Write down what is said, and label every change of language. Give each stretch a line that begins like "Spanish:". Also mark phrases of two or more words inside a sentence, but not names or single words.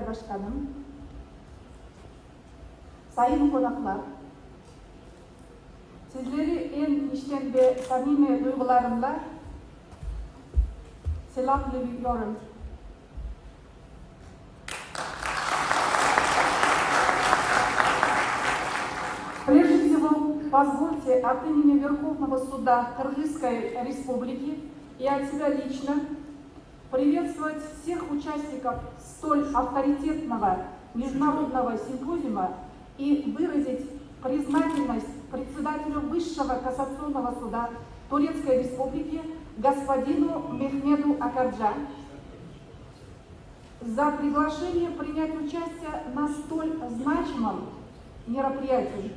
Turkish: Başkanım, sayın konaklar, sizleri en içten ve samimi duygularımla selamlıyorum.
Russian: Прежде всего, позвольте от имени Верховного Суда Кыргызской Республики и от себя лично приветствовать всех участников столь авторитетного международного симпозиума и выразить признательность председателю Высшего кассационного суда Турецкой Республики господину Мехмеду Акарджа за приглашение принять участие на столь значимом мероприятии.